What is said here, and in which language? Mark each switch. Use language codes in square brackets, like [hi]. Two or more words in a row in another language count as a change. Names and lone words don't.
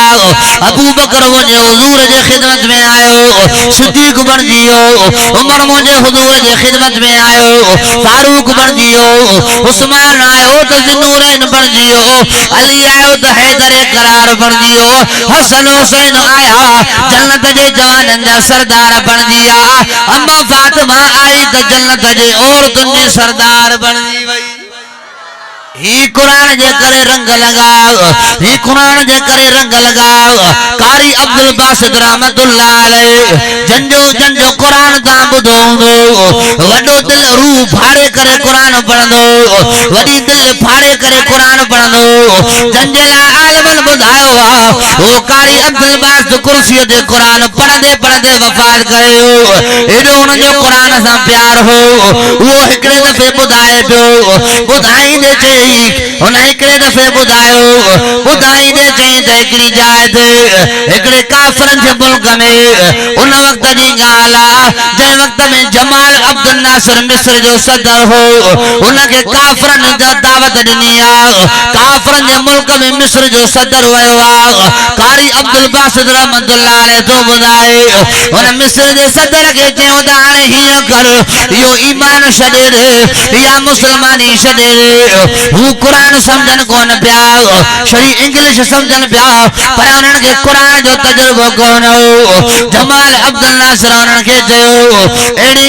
[sd] अबू बकर मुंहिंजे हुज़ूर जे ख़िदमत में आयो सिद्दीक़ बणिजी वियो उमर मुंहिंजे हुज़ूर जे ख़िदमत में आयो फारूक बणिजी वियो उस्मान आयो त ज़ुनूरैन बणिजी वियो अली आयो त हैदर करार बणिजी वियो हसन हुसैन आया जन्नत जे जवाननि जा सरदार बणिजी विया अम्मा फातिमा आई त जन्नत जे औरतुनि जी सरदार बणिजी वई ही कुरान जे करे रंग लगाओ ही कुरान जे करे रंग लगाओ कारी अब्दुल बासित [ar] رحمة الله عليه [sd] जंजो कुरान ता बुधो हूंदो वडो दिल रूह फाड़े करे कुरान पढ़ंदो वडी दिल फाड़े करे कुरान पढ़ंदो जंजे ला आलमन बुधायो ओ कारी अब्दुल बासित कुर्सी ते कुरान पढ़ंदे पढ़ंदे वफात कयो एडो उन जो कुरान सा प्यार हो वो हिकड़े दफे बुधाए पियो बुधाईंदे चई उन हिकड़े दफे बुधायो बुधाईंदे चई त हिकड़ी जाइ ते हिकड़े काफरन जे मुल्क में उन वक्त जी ॻाल्हि आहे जंहिं वक्त में जमाल अब्दुल नासिर मिस्र जो सदर हो उनखे काफरन जा दावत ॾिनी आहे काफरन जे मुल्क में मिस्र जो सदर वियो आहे कारी अब्दुल बासित [ar] رحمة الله عليه [sd] तो ॿुधाए उन मिस्र जे सदर खे चयो त हाणे हीअं कर इहो ईमान छॾे ॾे या मुसलमानी छॾे ॾे हू कुरान समझन कोन पिया शरी इंग्लिश समझन पिया पर उन्हनि खे कुरान जो तजुर्बो कोन हो जमाल अब्दुल नासिर उन्हनि खे चयो अहिड़ी ॻाल्हि